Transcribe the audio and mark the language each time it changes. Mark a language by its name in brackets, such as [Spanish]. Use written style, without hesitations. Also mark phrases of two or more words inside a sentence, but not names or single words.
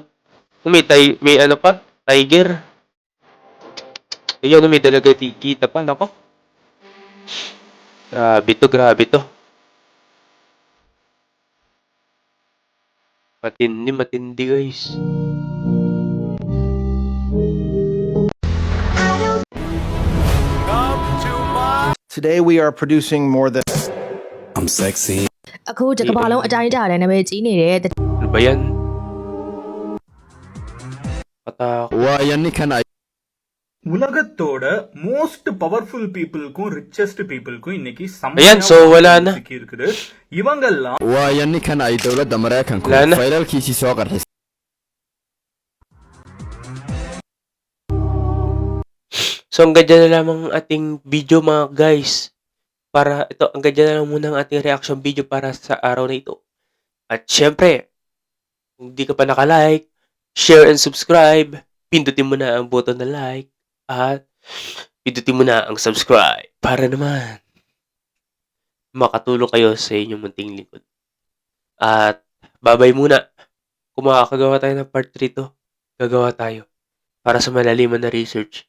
[Filipino] May ano pa? Tiger. Ayan, may talaga kita pa. Nako. Grabe to. Matindi guys. [English] Today we are producing more than I'm sexy. [Burmese] အခုတကဘာလုံးအတိုင်းအတာနဲ့နာမည်ကြီးနေတဲ့ [Filipino] Ano ba yan? Patak. [Tamil] உலகத்தோட [English] most powerful peopleக்கும் richest peopleக்கும் [Tamil] இன்னைக்கு [Filipino] Ayan, so wala na. [Tamil] இருக்குது இவங்கெல்லாம் [Filipino] Wala na. So, hanggang dyan na lamang ang ating video mga guys. Hanggang dyan na lang muna ang ating reaction video para sa araw na ito. At syempre, kung di ka pa naka- [English] like, share and subscribe, [Filipino] pindutin mo na ang button na like, at pindutin mo na ang subscribe para naman makatulong kayo sa inyong munting lingkod. At babay muna. Kung makakagawa tayo ng part 3 to, gagawa tayo para sa malaliman na research.